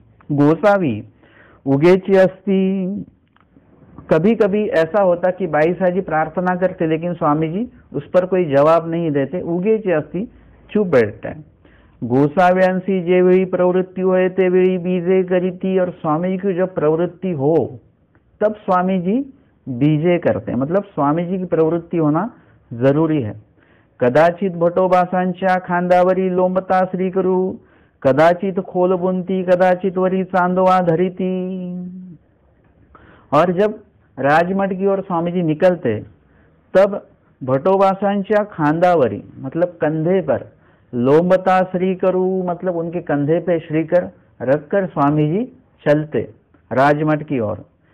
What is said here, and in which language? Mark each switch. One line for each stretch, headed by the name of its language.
Marathi: गोसावी उगेची अस्ति,
Hindi: कभी कभी ऐसा होता कि बाई साहब जी प्रार्थना करते लेकिन स्वामी जी उस पर कोई जवाब नहीं देते,
Marathi: उगेची अस्ति,
Hindi: चुप बैठते हैं।
Marathi: गोसाव्यांशी जे वेळी प्रवृत्ति होए ते वेळी बीजे करीती,
Hindi: और स्वामी जी की जब प्रवृत्ति हो तब स्वामी जी बीजे करते हैं, मतलब स्वामी जी की प्रवृत्ति होना जरूरी है।
Marathi: कदाचित भटोबासांच्या खांदावरी लोंबता श्री करू, कदाचित खोल बुनती, कदाचित वरी चांदवा धरिती।
Hindi: और जब राजमठ की ओर स्वामी जी निकलते तब
Marathi: भटोबासांच्या खांदावरी
Hindi: मतलब कंधे पर,
Marathi: लोंबता श्री करू
Hindi: मतलब उनके कंधे पे श्रीकर रखकर स्वामी जी चलते राजमठ की ओर।